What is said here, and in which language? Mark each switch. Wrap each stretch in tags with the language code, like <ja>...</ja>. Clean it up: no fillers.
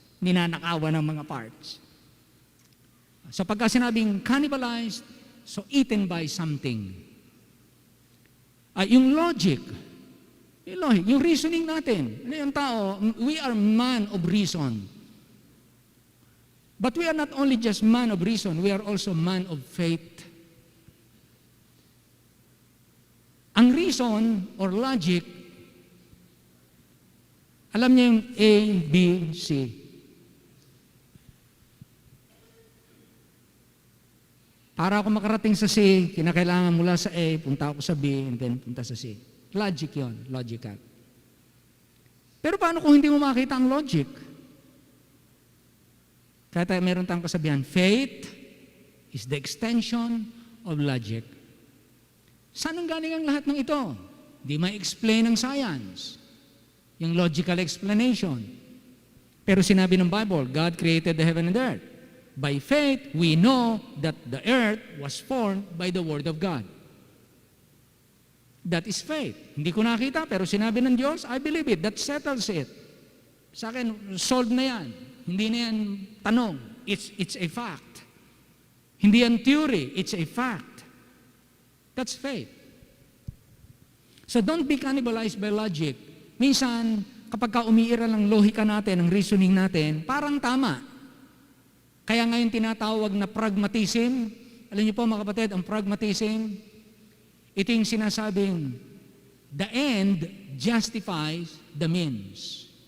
<tl>Ninanakawan ng mga parts. So pagka sinabing cannibalized,</tl> <en>so eaten by something.</en> <tl>Yung logic, yung reasoning natin. Yung tao,</tl> <en>we are man of reason. But we are not only just man of reason, we are also man of faith.</en> <tl>Ang reason or logic, alam niya yung A, B, C. Para ako makarating sa C, kinakailangan mula sa A, punta ako sa B, and then punta sa C. Logic yon, logical. Pero paano kung hindi mo makita ang logic? Kaya meron tayong kasabihan,</tl> <en>faith is the extension of logic.</en> <tl>Saan ang galing ang lahat ng ito? Di ma-explain ng science. Yung logical explanation. Pero sinabi ng</tl> <en>Bible, God created the heaven and earth. By faith, we know that the earth was formed by the Word of God. That is faith.</en> <tl>Hindi ko nakita, pero sinabi ng Diyos,</tl> <en>I believe it. That settles it.</en> <tl>Sa akin, solved na yan. Hindi na yan tanong.</tl> <en>It's a fact.</en> <tl>Hindi yan theory.</tl> <en>It's a fact. That's faith. So don't be cannibalized by logic.</en> <tl>Minsan, kapag ka umiiral ang lohika natin, ang reasoning natin, parang tama. Kaya ngayon tinatawag na pragmatism. Alam niyo po mga kapatid, ang pragmatism, ito yung sinasabing,</tl> <en>the end justifies the means.</en>